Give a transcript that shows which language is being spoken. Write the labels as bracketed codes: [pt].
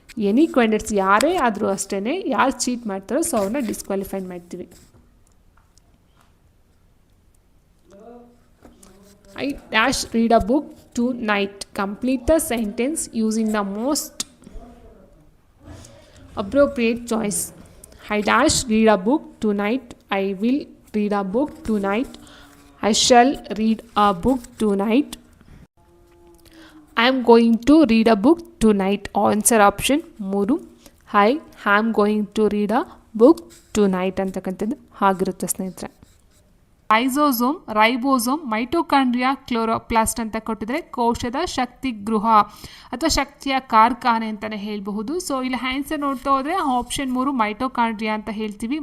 [kn] Any candidates ಯಾರೇ ಆದರೂ ಅಷ್ಟೇ, ಯಾರು ಚೀಟ್ ಮಾಡ್ತಾರೋ ಸೊ ಅವ್ರನ್ನ ಡಿಸ್ಕ್ವಾಲಿಫೈ ಮಾಡ್ತೀವಿ. [en] I dash read a book tonight. Complete the sentence using the most appropriate choice. I dash read a book tonight. I will read a book tonight. I shall read a book tonight. I am going to read a book tonight. Answer option 3 I am going to read a book tonight [kn] ಅಂತಕ್ಕಂಥದ್ದು ಆಗಿರುತ್ತೆ ಸ್ನೇಹಿತರೆ. Lysosome, ribosome, mitochondria, chloroplast ಅಂತ ಕೊಟ್ಟಿದ್ರೆ ಕೋಶದ ಶಕ್ತಿ ಗೃಹ ಅಥವಾ ಶಕ್ತಿಯ ಕಾರ್ಖಾನೆ ಅಂತಲೇ ಹೇಳಬಹುದು. ಸೊ ಇಲ್ಲಿ ಆನ್ಸರ್ ನೋಡ್ತಾ ಹೋದರೆ ಆಪ್ಷನ್ 3 ಮೈಟೋಕಾಂಡ್ರಿಯಾ ಅಂತ ಹೇಳ್ತೀವಿ.